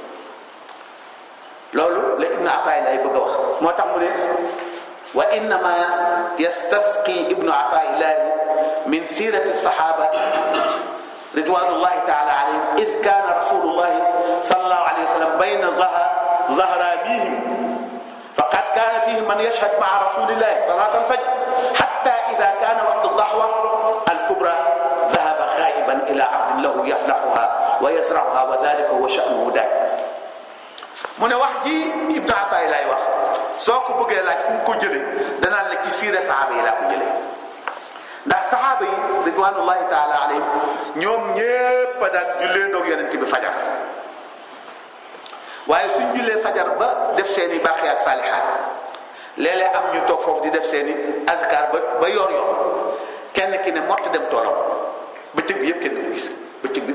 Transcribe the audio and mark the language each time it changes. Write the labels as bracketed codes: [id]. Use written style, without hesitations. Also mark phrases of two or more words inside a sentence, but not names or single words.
[wo] loolu la Ibn Ataay lay bëgg a wax moo tax mu ne [ar] وإنما يستسقي ابن عطاء الله من سيرة الصحابة رضوان الله تعالى عليهم إذ كان رسول الله صلى الله عليه وسلم بين ظهرانيهم فقد كان فيهم من يشهد مع رسول الله صلاة الفجر حتى إذا كان وقت الضحوة الكبرى ذهب غائبا إلى أرض له يفلحها ويزرعها وذلك هو شأنه دائم [wo] mu ne wax ji Ibn Ataay lay wax soo ko bëggee laaj fu mu ko jëlee danaan la ci siira saxaaba yi laa ko jëlee ndax saxaaba yi [ar] رضوان الله تعالى عليهم [wo] ñoom ñépp a daan jullee ndoog yonent bi fajar waaye suñ jullee fajar ba def seeni [ar] باقيات صالحات [wo] léeg-léeg am ñu toog foofu di def seeni azkar ba yor kenn ki ne mott dem toolam bëccëg bi yëpp kenn du gis bëccëg bi yëpp